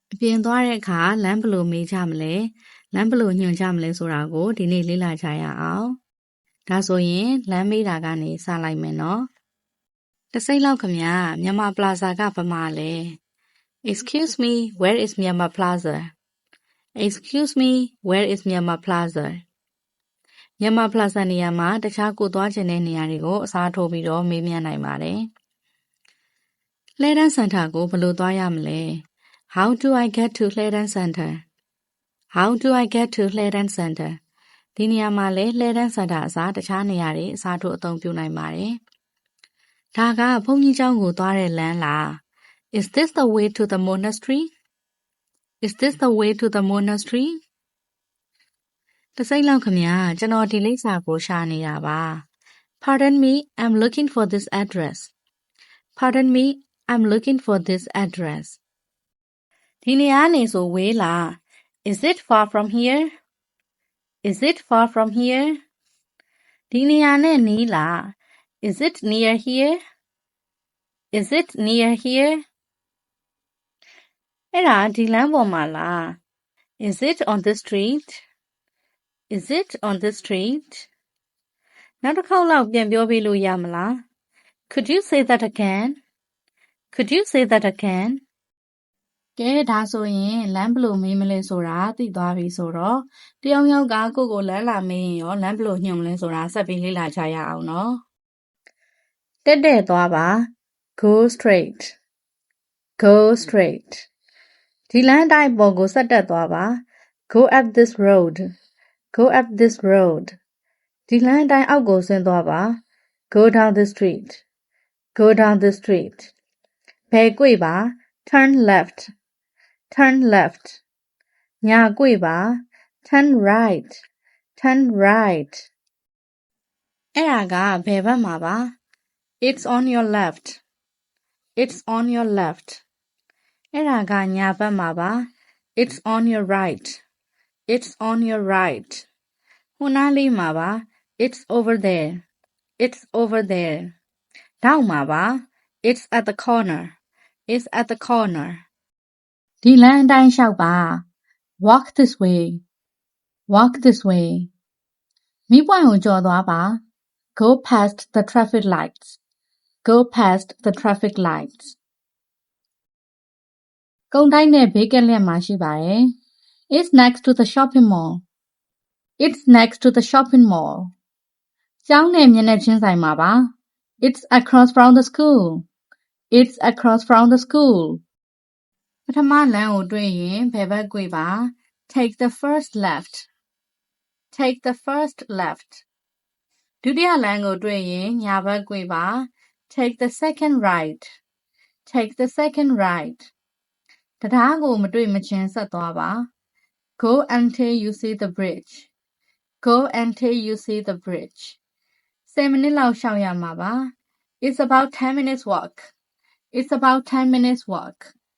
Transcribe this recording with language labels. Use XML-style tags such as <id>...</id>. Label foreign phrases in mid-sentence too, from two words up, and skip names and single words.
<my>အပြင်သွားတဲ့အခါလမ်းဘယ်လိုမေးကြမလဲလမ်းဘယ်လိုညွှန်ကြမလဲဆိုတာကိုဒီနေ့လေ့လာကြရအောင်ဒါဆိုရင်လမ်းမေးတာကနေစလိုက်မယ်နော် တစ်စိတ်လောက်ခင်ဗျာမြန်မာပလာဇာကဗမာလဲ</my> <en>Excuse me where is Myanmar Plaza Excuse me where is Myanmar Plaza Myanmar Plaza နေရာ</en> <my>မှာတခြားကိုသွားချင်တဲ့နေရာတွေကိုအစားထိုးပြီးတော့မေးမြန်းနိုင်ပါတယ်လှည်းတန်းစင်တာကိုဘယ်လိုသွားရမလဲ</my> <en>How do I get to</en> <my>လှည်းတန်းစင်တာ</my> <en>How do I get to</en> <my>လှည်းတန်းစင်တာဒီနေရာမှာလဲလှည်းတန်းစင်တာအစားတခြားနေရာတွေအစားထိုးအသုံးပြုနိုင်ပါတယ်ဒါကဘုန်းကြီးကျောင်းကိုသွားတဲ့လမ်းလား</my> <en>Is this the way to the monastery? Is this the way to the monastery?</en> <my>တစ်စိတ်လောက်ခင်ဗျာကျွန်တော်ဒီလိပ်စာကိုရှာနေတာပါ</my> <en>Pardon me, I'm looking for this address. Pardon me, I'm looking for this address.</en> <my>ဒီနေရာနေဆိုဝေးလား</my> <en>Is it far from here? Is it far from here?</en> <my>ဒီနေရာနဲ့နီးလား</my> <en>Is it near here? Is it near here?</en> <my>အဲ့ဒါဒီလမ်းပေါ်မှာလား</my> <en>Is it on this street? Is it on this street?</en> <my>နောက်တစ်ခေါက်လောက်ပြန်ပြောပြလို့ရမလား</my> <en>Could you say that again? Could you say that again?</en> <my>ကဲဒါဆိုရင်လမ်းဘယ်လိုမေးမလဲဆိုတာသိသွားပြီဆိုတော့တယောက်ယောက်ကကိုလမ်းလာမေးရင်ရောလမ်းဘယ်လိုညွှန်မလဲဆိုတာဆက်ပြီးလေ့လာကြရအောင်နော်တက်သွားပါ</my> <en>Go straight Go straight</en> <my>ဒီလမ်းအတိုင်းပေါ်ကိုဆက်တက်သွားပါ</my> <en>Go up this road Go up this road</en> <my>ဒီလမ်းအတိုင်းအောက်ကိုဆင်းသွားပါ</my> <en>Go down the street Go down the street</en> <my>ဘယ်ကွေ့ပါ</my> <en>Turn left Turn left</en> <my>ညာကွေ့ပါ</my> <en>Turn right Turn right</en> <my>အဲ့ဒါကဘယ်ဘက်</my> <en>မှာပါ It's on your left It's on your left</en> <my>အဲ့ဒါကညာဘက်မှာပါ</my> <en>It's on your right It's on your right</en> <my>ဟိုနားလေးမှာပါ</my> <en>It's over there It's over there</en> <my>ထောက်မှာပါ</my> <en>It's at the corner It's at the corner</en> <my>ဒီလမ်းအတိုင်းလျှောက်ပါ</my> <en>Walk this way Walk this way</en> <my>မီးပွိုင့်ကိုကျော်သွားပါ</my> <en>Go past the traffic lights Go past the traffic lights</en> <my>ကုန်းတိုင်းနဲ့ဘေးကက်လက်မှာရှိပါတယ်</my> <en>It's next to the shopping mall It's next to the shopping mall</en> <my>ကျောင်းနဲ့မျက်နှာချင်းဆိုင်မှာပါ</my> <en>It's across from the school It's across from the school</en> <my>ပထမလမ်းကိုတွေ့ရင်ဘယ်ဘက်ကွေ့</my> <en>ပါ Take the first left Take the first left</en> <my>ဒုတိယလမ်းကိုတွေ့ရင်ညာဘက်ကွေ့ပါ</my> <en>Take the second right Take the second right</en> <my>တံတားကိုမတွေ့မချင်းဆက်သွားပါ</my> <en>Go until you see the bridge Go until you see the bridge</en> <my>10 မိနစ်လောက်ရှောက်ရမှာပါ</my> <en>It's about 10 minutes walk It's about 10 minutes walk</en>